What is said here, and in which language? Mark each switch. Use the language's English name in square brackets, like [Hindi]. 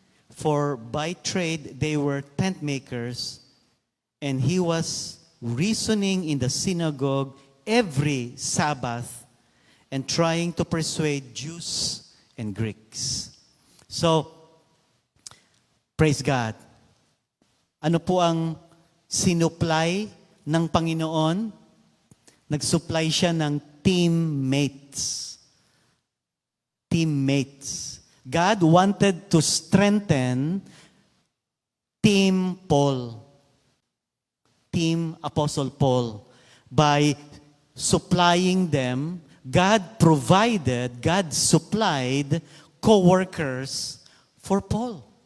[English] for, by trade, they were tent makers, and he was reasoning in the synagogue every Sabbath, and trying to persuade Jews and Greeks. So, praise God. [Filipino] Ano po ang sinupply ng Panginoon? Nag-supply siya ng teammates. [English] Teammates. God wanted to strengthen Team Paul. Team Apostle Paul. By supplying them, God provided, God supplied co-workers for Paul.